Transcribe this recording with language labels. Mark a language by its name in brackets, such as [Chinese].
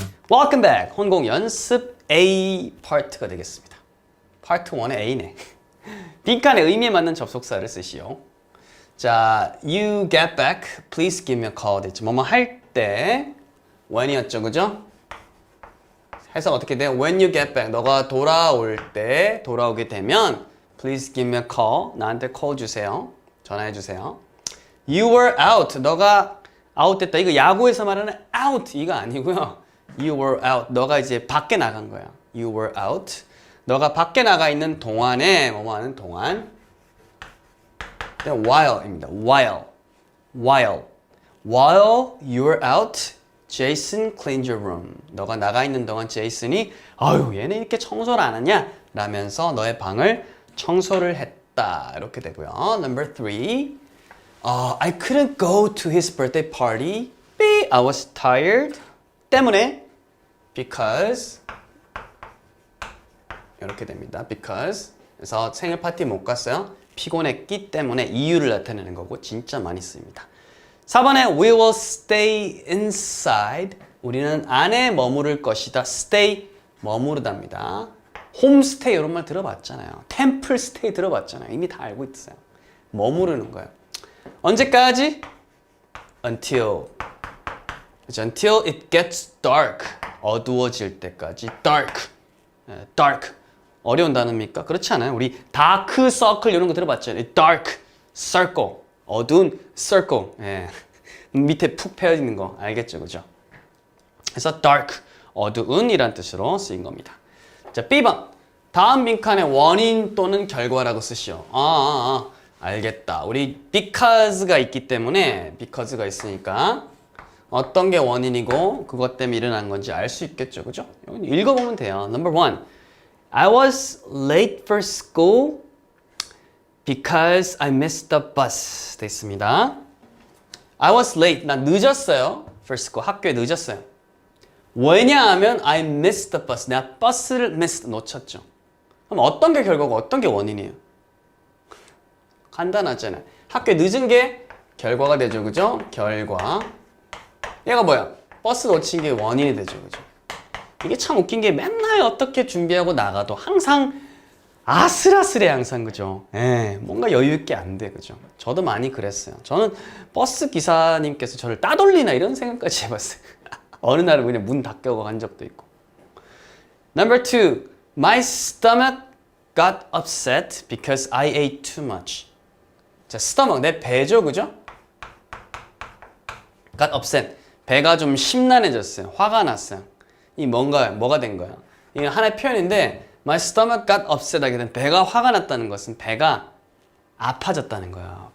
[English] Welcome back. [Korean] 혼공 연습 A 파트가 되겠습니다. 파트 1의 A네. 빈칸에 의미에 맞는 접속사를 쓰시오. [English] 자, you get back, please give me a call. [Korean] 됐죠. 뭐뭐 할 때 when이었죠, 그죠? 해석 어떻게 돼요? [English] When you get back, [Korean] 너가 돌아올 때, 돌아오게 되면 [English] please give me a call. [Korean] 나한테 call 주세요. 전화해 주세요. [English] You were out. [Korean] 너가 out 됐다. 이거 야구에서 말하는 out 이거 아니고요. [English] You were out. [Korean] 너가 이제 밖에 나간 거야. [English] You were out. [Korean] 너가 밖에 나가 있는 동안에 뭐뭐 하는 동안. while입니다. [English] while you were out, Jason cleaned your room. [Korean] 너가 나가 있는 동안 제이슨이 아유 얘네 이렇게 청소를 안 하냐? 라면서 너의 방을 청소를 했다. 이렇게 되고요. [English] Number 3. I couldn't go to his birthday party. B. I was tired. [Korean] 때문에 because 이렇게 됩니다. because 그래서 생일 파티 못 갔어요. 피곤했기 때문에 이유를 나타내는 거고 진짜 많이 씁니다. 4번에 [English] we will stay inside. [Korean] 우리는 안에 머무를 것이다. stay 머무르답니다. 홈스테이 이런 말 들어봤잖아요. 템플 스테이 들어봤잖아요. 이미 다 알고 있어요. 머무르는 거예요. 언제까지? [English] Until it gets dark. [Korean] 어두워질 때까지. dark. 어려운 단어입니까? 그렇지 않아요. 우리 다크 서클 이런 거 들어봤죠? [English] dark circle. 어두운 circle. 예. [Korean] 밑에 푹 패여있는 거 알겠죠? 그죠? 그래서 dark. 어두운이란 뜻으로 쓰인 겁니다. 자, B번. 다음 빈칸에 원인 또는 결과라고 쓰시오. 알겠다. 우리 because가 있기 때문에 because가 있으니까 어떤 게 원인이고 그것 때문에 일어난 건지 알 수 있겠죠. 그죠? 읽어보면 돼요. [English] Number 1. I was late for school because I missed the bus. [Korean] 돼 있습니다. [English] I was late. [Korean] 난 늦었어요. [English] for school. [Korean] 학교에 늦었어요. 왜냐하면 [English] I missed the bus. [Korean] 내가 버스를 놓쳤죠. 그럼 어떤 게 결과고 어떤 게 원인이에요? 간단하잖아요. 학교에 늦은 게 결과가 되죠. 그죠? 결과. 얘가 뭐야? 버스 놓친 게 원인이 되죠. 그죠? 이게 참 웃긴 게 맨날 어떻게 준비하고 나가도 항상 아슬아슬해 항상. 그죠? 예, 뭔가 여유 있게 안 돼. 그죠? 저도 많이 그랬어요. 저는 버스 기사님께서 저를 따돌리나 이런 생각까지 해봤어요. 어느 날은 그냥 문 닫혀고 간 적도 있고. [English] Number 2. My stomach got upset because I ate too much. [Korean] 자, stomach, 내 배죠, 그죠? got upset. 배가 좀 심란해졌어요. 화가 났어요. 이 뭐가 된 거야? 이게 하나의 표현인데, [English] my stomach got upset [Korean] 하게 되면 배가 화가 났다는 것은 배가 아파졌다는 거예요.